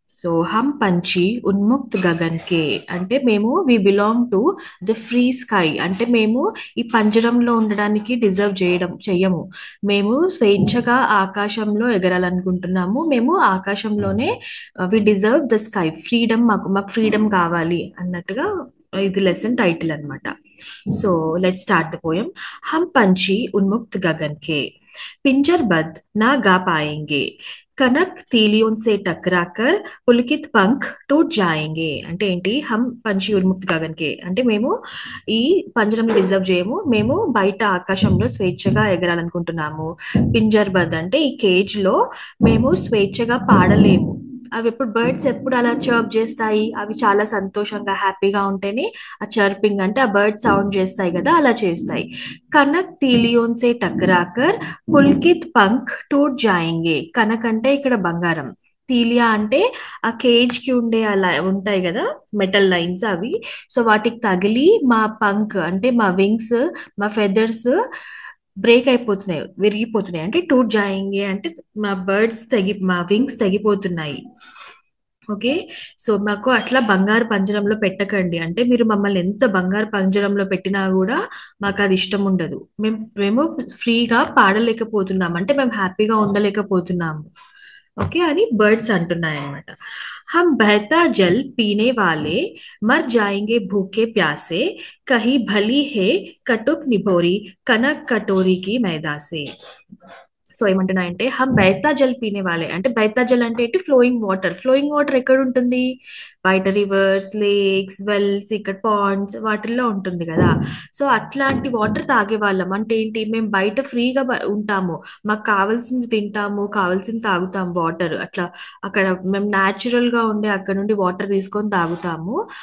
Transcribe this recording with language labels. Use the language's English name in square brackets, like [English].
[Telugu] So [Hindi] హమ్ పంచి ఉన్ముక్త్ గగన్ కే [Telugu] అంటే మేము [English] we belong to the free sky, [Telugu] అంటే మేము ఈ పంజరంలో ఉండడానికి డిజర్వ్ చెయ్యము. మేము స్వేచ్ఛగా ఆకాశంలో ఎగరాలనుకుంటున్నాము. మేము ఆకాశంలోనే [English] we deserve the sky, [Telugu] ఫ్రీడమ్, మాకు ఫ్రీడమ్ కావాలి అన్నట్టుగా ఇది లెసన్ టైటిల్ అన్నమాట. [English] So let start the poem. [Hindi] हम पंछी उन्मुक्त गगन के पिंजर बंद ना गा पाएंगे, कनक तीलियों से टकराकर पुलकित पंख टूट जाएंगे. [Telugu] అంటే ఏంటి? [Hindi] హమ్ పంచి ఉన్ముక్త్ గగన్ కే [Telugu] అంటే మేము ఈ పంజరం డిజర్వ్ చేయము, మేము బయట ఆకాశంలో స్వేచ్ఛగా ఎగరాలనుకుంటున్నాము. పింజర్ బద్ అంటే ఈ కేజ్ లో మేము స్వేచ్ఛగా పాడలేము. అవి ఎప్పుడు బర్డ్స్ ఎప్పుడు అలా చర్ప్ చేస్తాయి, అవి చాలా సంతోషంగా హ్యాపీగా ఉంటేనే ఆ చర్పింగ్ అంటే ఆ బర్డ్ సౌండ్ చేస్తాయి కదా, అలా చేస్తాయి. [Hindi] కనక్ తీలియోన్ సే టకరాకర్ పుల్కిత్ పంఖ్ టూట్ జాయింగే. [Telugu] కనక్ అంటే ఇక్కడ బంగారం, తీలియా అంటే ఆ కేజ్ కి ఉండే అలా ఉంటాయి కదా మెటల్ లైన్స్ అవి. సో వాటికి తగిలి మా పంక్ అంటే మా వింగ్స్, మా ఫెదర్స్ బ్రేక్ అయిపోతున్నాయి, విరిగిపోతున్నాయి. అంటే [Hindi] టూట్ జాయింగే [Telugu] అంటే మా వింగ్స్ తెగిపోతున్నాయి. ఓకే. సో మాకు అట్లా బంగారు పంజరంలో పెట్టకండి, అంటే మీరు మమ్మల్ని ఎంత బంగారు పంజరంలో పెట్టినా కూడా మాకు అది ఇష్టం ఉండదు. మేము ఫ్రీగా పాడలేకపోతున్నాం, అంటే మేము హ్యాపీగా ఉండలేకపోతున్నాము. ఓకే అని బర్డ్స్ అంటున్నాయి అన్నమాట. [Hindi] हम बहता जल पीने वाले मर जाएंगे भूखे प्यासे, कहीं भली है कटुक निभोरी कनक कटोरी की मैदा से. [Telugu] సో ఏమంటున్నాయంటే [Hindi] హమ్ బైతా జల్ పీనే వాలే [Telugu] అంటే బైతా జల్ అంటే ఏంటి? Flowing water. ఫ్లోయింగ్ వాటర్ ఎక్కడ ఉంటుంది? బయట రివర్స్, లేక్స్, వెల్స్, ఇక్కడ పాండ్స్ వాటిల్లో ఉంటుంది కదా. సో అట్లాంటి వాటర్ తాగే వాళ్ళం. అంటే ఏంటి? మేము బయట ఫ్రీగా ఉంటాము, మాకు కావాల్సింది తింటాము, కావాల్సింది తాగుతాము, వాటర్ అట్లా అక్కడ మేము న్యాచురల్ గా ఉండే అక్కడ నుండి వాటర్ తీసుకొని తాగుతాము.